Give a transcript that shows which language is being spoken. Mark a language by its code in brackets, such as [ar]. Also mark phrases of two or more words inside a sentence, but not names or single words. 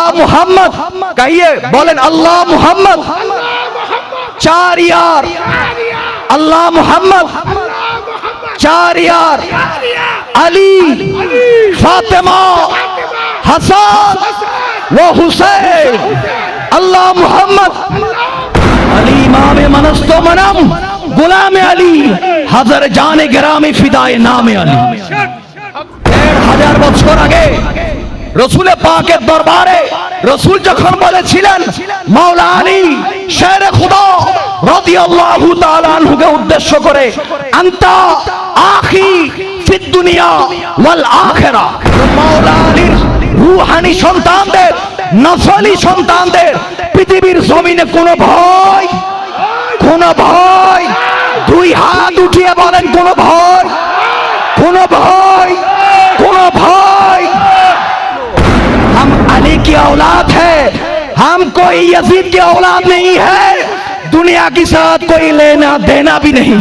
[hi] मुहम्मद कहिए, बोलें अल्लाह मुहम्मद, चार यार, अल्लाह मुहम्मद, चार यार, अली, फातिमा, हसन वो हुसैन, अल्लाह मुहम्मद, [fa] علی امام منست و منم غلام علی هزار جان گرامی فدای نام علی. [bn] 1500 বছর আগে রসুল পাকের দরবারে রসুল যখন বলেছিলেন মাওলা আলী শেরে খুদা [ar] رضي الله تعالى عنه [bn] উদ্দেশ্য করে, [ar] أنت أخي في الدنيا والآخرة, [bn] মাওলা আলীর রূহানি সন্তানদের, নফলি সন্তানদের পৃথিবীর জমিনে কোনো ভয়, কোনো ভয়, দুই হাত উঠিয়ে বলেন কোনো ভয়, কোনো ভয়, কোনো ভয়। [hi] हम अली की औलाद है, हम कोई यजीद की औलाद नहीं है, दुनिया के साथ कोई लेना देना भी नहीं।